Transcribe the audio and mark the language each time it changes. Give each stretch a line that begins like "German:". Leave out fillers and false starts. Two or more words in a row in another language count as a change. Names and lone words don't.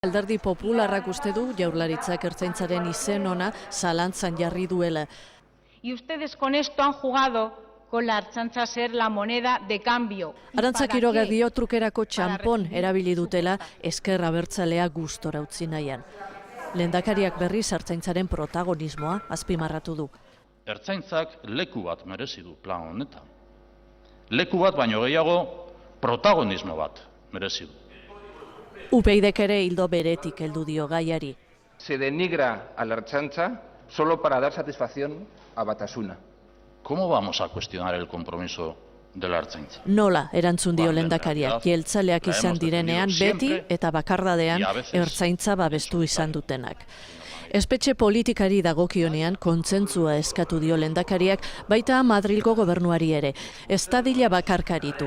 Basque: Alderdi Popularrak uste du Jaurlaritzak ertzaintzaren izen ona zalantzan jarri duela.
Spanish: Y ustedes con esto han jugado con la Ertzaintza a ser la moneda de cambio.
Basque: Arantza Quiroga dio trukerako txanpon erabili dutela ezker abertzalea gustora utzi nahian. Lehendakariak berriz ertzaintzaren protagonismoa azpimarratu du. Ertzaintzak leku bat merezi du plan honetan. Leku bat baino gehiago protagonismo bat merezi du. UPyDek ere ildo beretik heldu dio gaiari.
Spanish: Se denigra a la Ertzaintza solo para dar satisfacción a Batasuna. ¿Cómo vamos a cuestionar el compromiso de la Ertzaintza?
Basque: Nola erantzun dio lehendakariak, jeltzaleak izan direnean beti eta bakardadean ertzaintza babestu izan dutenak. Espetxe politikari dagokionean kontsentzua eskatu dio lehendakariak, baita Madrilgo gobernuari ere. Ez dadila bakarkaritu.